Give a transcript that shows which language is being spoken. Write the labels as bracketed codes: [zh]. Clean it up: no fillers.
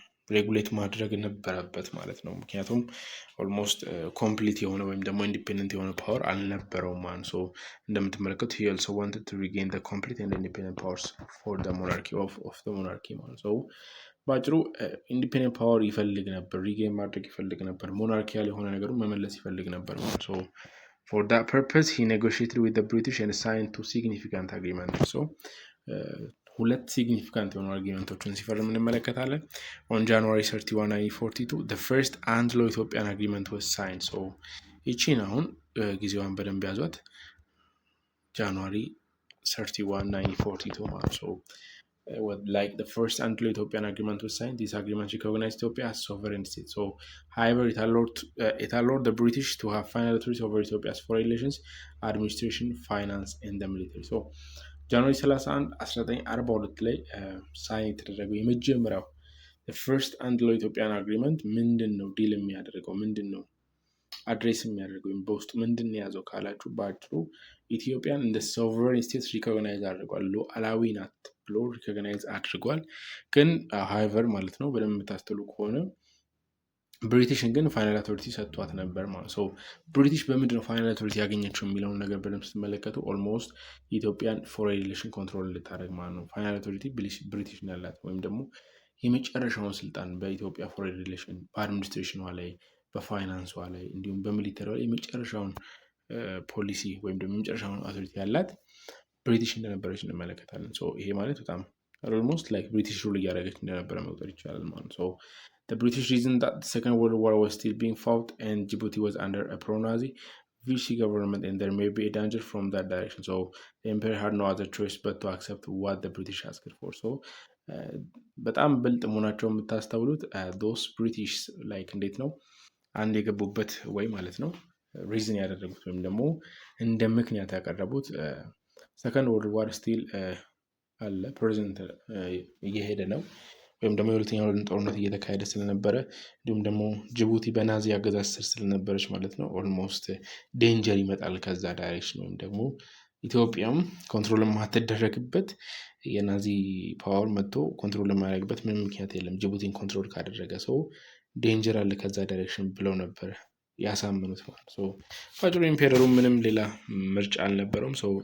[am] ሬጉሌት ማድረግ ነበረበት ማለት ነው። ምክንያቱም ኦልሞስት ኮምፕሊት የሆነ ወይም ደግሞ ኢንዲፔንደንት የሆነ ፓወር አልነበረውም ማለት ነው። እንደምትመለከቱ [en] he also wanted to regain the complete and independent powers for the monarchy of the monarchy [am] ማለት ነው። በአጭሩ ኢንዲፔንደንት ፓወር ይፈልግ ነበር፣ ሪጌን ማድረግ ይፈልግ ነበር፣ ሞናርኪያል የሆነ ነገሩን መመለስ ይፈልግ ነበር ማለት ነው። [en] For that purpose he negotiated with the British and signed two significant agreements. [am] ሁለት ሲግኒፊካንት የሆኑ አግሪመንቶችን ሲፈርም እንመለከታለን። ኦን ጃንዋሪ 31 1942 [en] the first Anglo-Ethiopian agreement was signed። [am] ሶ ይቺን አሁን ጊዜዋን በደንብ ያዟት። ጃንዋሪ 31 1942 ማለት ነው። [en] Like the first Anglo-Ethiopian agreement was signed, this agreement recognized Ethiopia as sovereign state. So, however, it allowed the British to have final authority over Ethiopia's foreign relations, administration, finance, and the military. [am] So, ጃንዋሪ 31 1942 ላይ ሳይን የተደረገው የመጀመሪያው ፈርስት አንግሎ ኢትዮጵያን አግሪመንት ምንድን ነው ዲል የሚያደርገው ምንድን ነው አድሬስ የሚያደርገው ወይም በውስጡ ምንድን የያዘው ካላችሁ በአጭሩ ኢትዮጵያን እንደ ሶቨሬን ስቴት ሪኮግናይዝ አድርጓል። ሉዓላዊ ናት ብሎ ሪኮግናይዝ አድርጓል። ግን ሃይቨር ማለት ነው በደንብ የምታስተሉ ከሆነ ብሪቲሽን ግን ፋይናል አውቶሪቲ ሰጥቷት ነበር ማለት ነው። ብሪቲሽ በምንድን ነው ፋይናል አውቶሪቲ ያገኘችው የሚለውን ነገር በደንብ ስትመለከቱ ኦልሞስት ኢትዮጵያን ፎሬን ሪሌሽን ኮንትሮል ልታደርግ ማለት ነው። ፋይናል አውቶሪቲ ብሪቲሽ ያላት ወይም ደግሞ የመጨረሻውን ስልጣን በኢትዮጵያ ፎሬን ሪሌሽን በአድሚኒስትሬሽኗ ላይ በፋይናንሷ ላይ እንዲሁም በሚሊተሪ ላይ የመጨረሻውን ፖሊሲ ወይም ደግሞ የመጨረሻውን አውቶሪቲ ያላት ብሪቲሽ እንደነበረች እንመለከታለን። ይሄ ማለት በጣም ኦልሞስት ላይክ ብሪቲሽ ሩል እያደረገች እንደነበረ መቁጠር ይቻላል ማለት ነው። [en] The British reasoned that the Second World War was still being fought and Djibouti was under a pro-Nazi Vichy government and there may be a danger from that direction. So the empire had no other choice but to accept what the British asked for. [am] So በጣም ብልጥ መሆናቸው የምታስተውሉት ዶስ ብሪቲሽ ላይክ እንዴት ነው አንድ የገቡበት ወይ ማለት ነው ሪዝን ያደረጉት ወይም ደግሞ እንደ ምክንያት ያቀረቡት ሰከንድ ወርልድ ዋር ስቲል አለ ፕሬዘንት እየሄደ ነው ወይም ደግሞ የሁለተኛው ዓለም ጦርነት እየተካሄደ ስለነበረ እንዲሁም ደግሞ ጅቡቲ በናዚ አገዛዝ ስር ስለነበረች ማለት ነው ኦልሞስት ዴንጀር ይመጣል ከዛ ዳይሬክሽን ወይም ደግሞ ኢትዮጵያም ኮንትሮል የማትደረግበት የናዚ ፓወር መጥቶ ኮንትሮል የማያደርግበት ምንም ምክንያት የለም ጅቡቲን ኮንትሮል ካደረገ ሰው ዴንጀር አለ ከዛ ዳይሬክሽን ብለው ነበር ያሳምኑት ማለት ነው። ፋጭሩ ኢምፔረሩ ምንም ሌላ ምርጫ አልነበረውም።